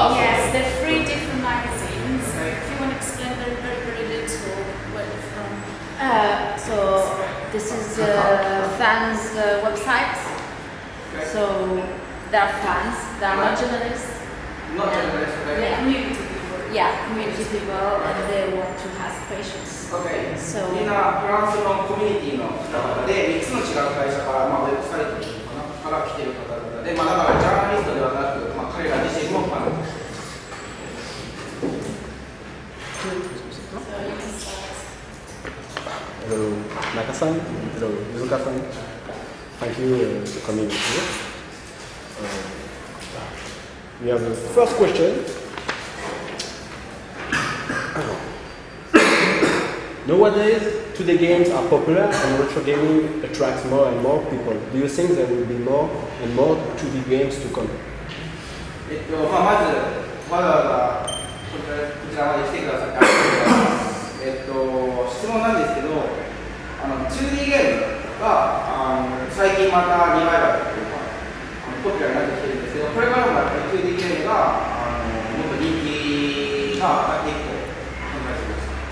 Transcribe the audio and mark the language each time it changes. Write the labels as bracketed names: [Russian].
[English] Yes, there are 3 different magazines. If you want to explain very little where they're from. So this is fans' website. So they are fans. They are not journalists. Not journalists, okay. Yeah, community people. Yeah, community people, and they want to ask questions. Okay. So [Japanese] みんなフランスのコミュニティの方で、3つの違う会社から、ウェブサイトから来ている方々で、だからジャーナリストではなく、彼ら自身もファンです。 [English] Hello, Naka-san. Hello, Iizuka-san. Thank you for coming here. We have the first question. Nowadays, 2D games are popular and retro gaming attracts more and more people. Do you think there will be more and more 2D games to come? [Japanese] まず、わざわざこちらまで来てくださってありがとうございます。質問なんですけど、2D ゲームが最近またリバイバルというか、ポピュラーになってきてるんですけど、これからもやっぱり 2D ゲームがもっと人気が上がっていくと考えています。